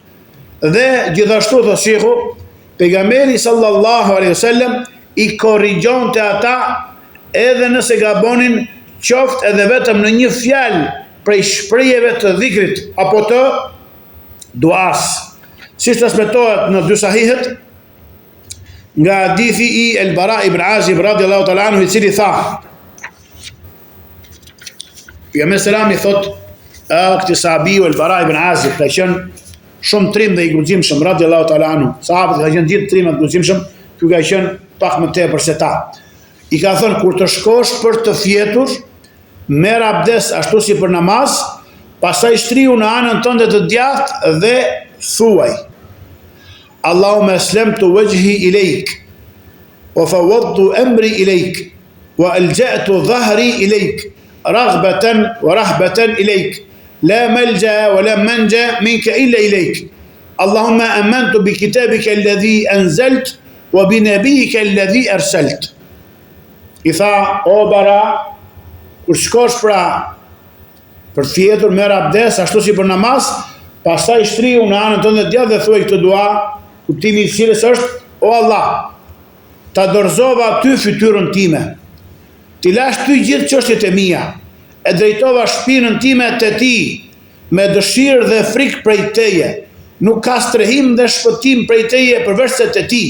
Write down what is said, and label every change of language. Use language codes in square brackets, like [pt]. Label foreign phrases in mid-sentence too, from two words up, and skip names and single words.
[sq] Dhe gjithashtu thot Sheikhu, pejgamberi [ar] صلى الله عليه وسلم [sq] i korrigjonte ata edhe nëse gabonin, qoftë edhe vetëm në një fjalë prej shprehjeve të dhikrit apo të duas. si transmetohet në dy sahihet nga hadithi i El-Bara ibn Azib [ar] رضي الله تعالى عنه, [sq] i cili tha, pejgamberi selam i thot këtij sahabiu El-Bara ibn Azib, ka qenë shumë trim dhe i guximshëm [ar] رضي الله تعالى عنه. [sq] Sahabët kanë qenë gjithë trim dhe guximshëm, ky ka qenë pak më tepër se ta. I ka thënë, kur të shkosh për të fjetur, merr abdes ashtu si për namaz, pastaj shtriu në anën tënde të djathtë dhe thuaj: [ar] اللهم أسلمت وجهي إليك وفوضت أمري إليك وألجأت ظهري إليك رغبة ورهبة إليك لا ملجأ ولا منجا منك إلا إليك. اللهم آمنت بكتابك الذي أنزلت وبنبيك الذي أرسلت. [sq] I tha, o Bara, kur shkosh pra për të fjetur, merr abdes ashtu si për namaz, pastaj shtriu në anën tënde të djathtë dhe thuaj këtë dua, kuptimi i cilës është: o Allah, ta dorëzova ty fytyrën time, ti lash ty gjithë çështjet e mia, e drejtova shpinën time te ti me dëshirë dhe frikë prej teje, nuk ka strehim dhe shpëtim prej teje përveç se te ti.